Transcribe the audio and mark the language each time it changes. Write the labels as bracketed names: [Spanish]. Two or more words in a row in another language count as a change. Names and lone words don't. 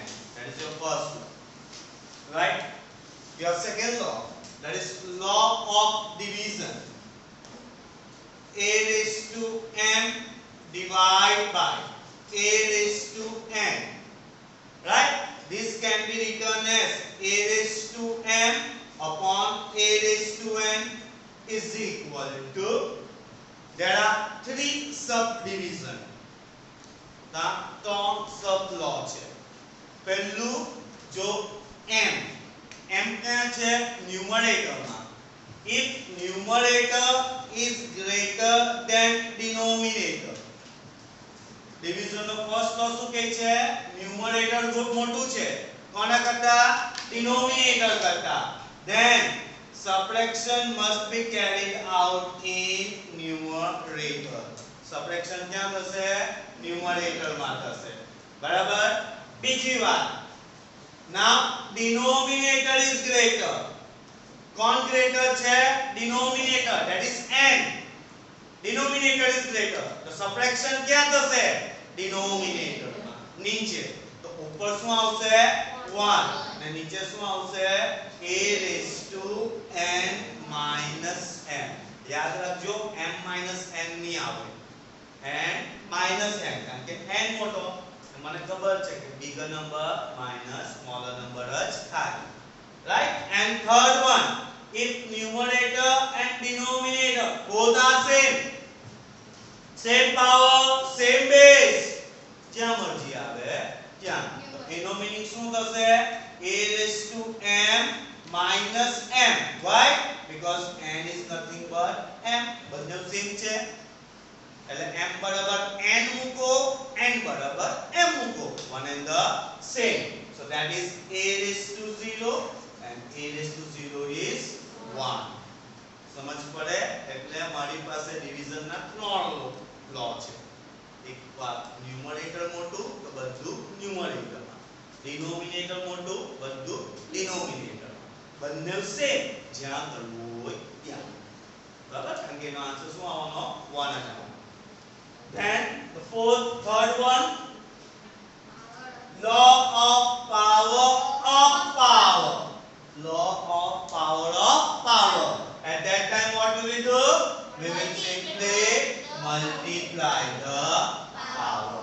[English] That is your first law, right? Your second law, that is law of division, a raised to m divided by a raised to n, right? This can be written as a raised to m upon a raised to n is equal to, there are three subdivision, [Gujarati] ત્રણ [English] sub law [Gujarati] છે. પહેલું જો m ક્યાં છે ન્યુમરેટરમાં, [English] if numerator is greater than denominator, [Gujarati] division નો [English] first law [Gujarati] શું કહે છે, ન્યુમરેટર મોટું છે કોના કરતા, denominator કરતા, [English] then subtraction must be carried out in numerator. [Gujarati] Subtraction ક્યાં થશે, ન્યુમરેટર માં થશે, બરાબર. બીજી વાત, [English] now denominator is greater, કોણ greater છે, denominator, that is n, denominator is greater, [Gujarati] તો subtraction ક્યાં થશે, denominator માં, નીચે તો ઉપર શું આવશે 1 અને નીચે શું આવશે [English] a raised to n minus m. [Gujarati] યાદ રાખજો [English] m minus n [Gujarati] ની આવે, [English] n minus n, [Gujarati] કારણ કે n મોટો, મને ખબર છે કે [English] bigger number minus smaller number [Gujarati] જ થાય, [English] right? And third one, if numerator and denominator both are same power, same base, [Gujarati] જ્યાં મરજી આવે ત્યાં, તો એનો મીનિંગ શું થશે, [English] a raised to m minus m. Why? Because n is nothing but m, [Gujarati] બંને સેમ છે એટલે m બરાબર n મૂકો, n બરાબર m મૂકો, [English] one and the same. So that is a raised to 0 and a raised to 0 is 1. [Gujarati] સમજ પડે? એટલે મારી પાસે ડિવિઝન ના ત્રણ લો છે. એક વાત, ન્યુમરેટર મોટું તો બધું ન્યુમરેટર માં, ડિનોમિનેટર મોટું બધું ડિનોમિનેટર માં, બંને સેમ, જ્યાં કરવું હોય ત્યાં, બરાબર? કારણ કે એનો આન્સર શું આવવાનો, 1 જ આવવાનો. [English] Then the third one, law of power of power, law of power of power. At that time what will we do, we will simply multiply the power.